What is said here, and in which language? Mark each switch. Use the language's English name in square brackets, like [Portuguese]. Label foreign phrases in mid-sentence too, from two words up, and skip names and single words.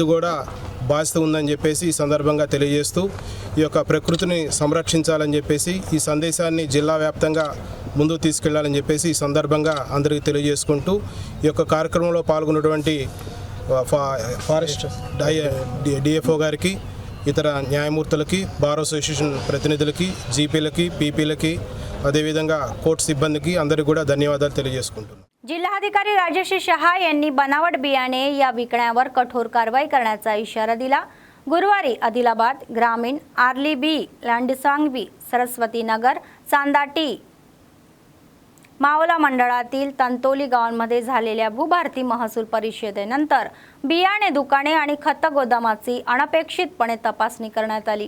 [Telugu] కూడా బాధ్యత ఉందని చెప్పేసి ఈ సందర్భంగా తెలియజేస్తూ ఈ యొక్క ప్రకృతిని సంరక్షించాలని చెప్పేసి ఈ సందేశాన్ని జిల్లా వ్యాప్తంగా ముందుకు తీసుకెళ్లాలని చెప్పేసి ఈ సందర్భంగా అందరికీ తెలియజేసుకుంటూ ఈ యొక్క కార్యక్రమంలో పాల్గొన్నటువంటి ఫారెస్ట్ డిఎఫ్ఓ గారికి, ఇతర న్యాయమూర్తులకి, బార్ అసోసియేషన్ ప్రతినిధులకి, జీపీలకి, పీపీలకి, అదేవిధంగా కోర్టు सिब्बंदी అందరికీ కూడా ధన్యవాదాలు తెలియజేసుకుంటున్నాను. [Marathi] जिल्हाधिकारी राजेश शहा यांनी बनावट बियाणे या विकण्यावर कठोर कारवाई करण्याचा इशारा दिला. गुरुवारी आदिलाबाद ग्रामीण, आर्ली बी, लांडसांगवी, सरस्वती नगर, चांदाटी, मावला मंडळातील तंतोली गावांमध्ये झालेल्या भूभारती महसूल परिषदेनंतर बियाणे दुकाने आणि खत गोदामाची अनपेक्षितपणे तपासणी करण्यात आली.